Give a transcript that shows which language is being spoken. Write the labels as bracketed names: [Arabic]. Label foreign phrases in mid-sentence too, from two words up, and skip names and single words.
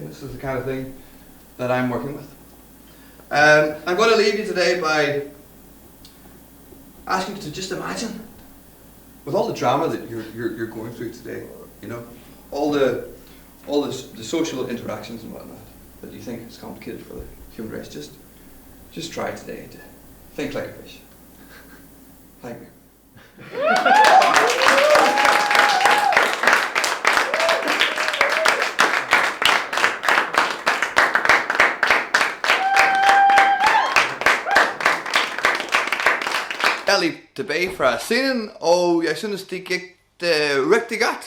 [English] This is the kind of thing that I'm working with. I'm going to leave you today by asking you to just imagine, with all the drama that you're going through today, you know, all the social interactions and whatnot that you think is complicated for the human race, just try today to think like a fish. Thank you. [Danish] Jeg lige tilbage fra scenen, og jeg synes, det gik rigtig godt.